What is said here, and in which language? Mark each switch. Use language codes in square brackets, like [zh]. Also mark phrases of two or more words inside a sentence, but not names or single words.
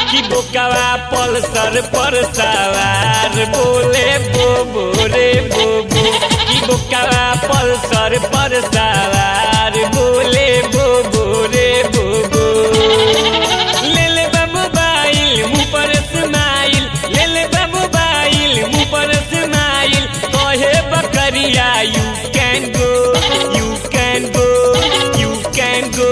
[bho] बोकावा पल्सर पर सवार बोले बोबो रे बोबो की बोकावा पल्सर पर सवार बोले बोबो रे बोबो। ले ले बा मोबाइल मुँह पर स्माइल, ले ले बा मोबाइल मुँह पर स्माइल, कहे बकरिया [en] You can go You can go You can go.